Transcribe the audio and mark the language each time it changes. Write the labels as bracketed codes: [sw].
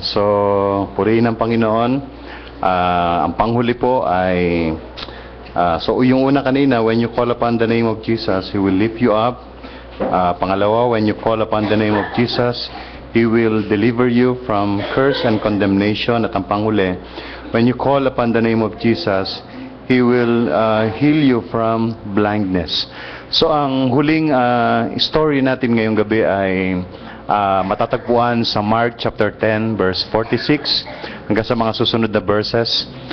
[tl] So, purihin ang Panginoon. Ang panghuli po ay so yung una kanina, [en] when you call upon the name of Jesus, He will lift you up. [tl] Pangalawa, [en] when you call upon the name of Jesus, He will deliver you from curse and condemnation. [tl] At ang panghuli, [en] when you call upon the name of Jesus, He will heal you from blindness. [tl] So ang huling story natin ngayong gabi ay matatagpuan sa Mark chapter 10 verse 46 hanggang sa mga susunod na verses.